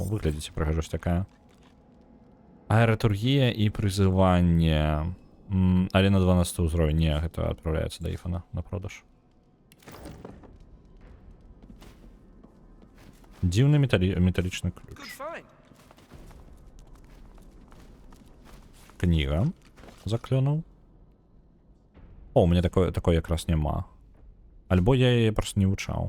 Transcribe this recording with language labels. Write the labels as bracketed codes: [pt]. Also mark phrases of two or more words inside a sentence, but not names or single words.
[be] Выглядзіце, прыгажосць такая. Аэратургія і прызыванне. Але на 12 ўзровень. Не, гэта адпраўляецца да Ифана на продаж. Дзіўны металічны ключ. [en] Good find. [ru] Книга. Заклюнув. О, у меня такой [be] якраз нема. Альбо я яе просто не вывучаў.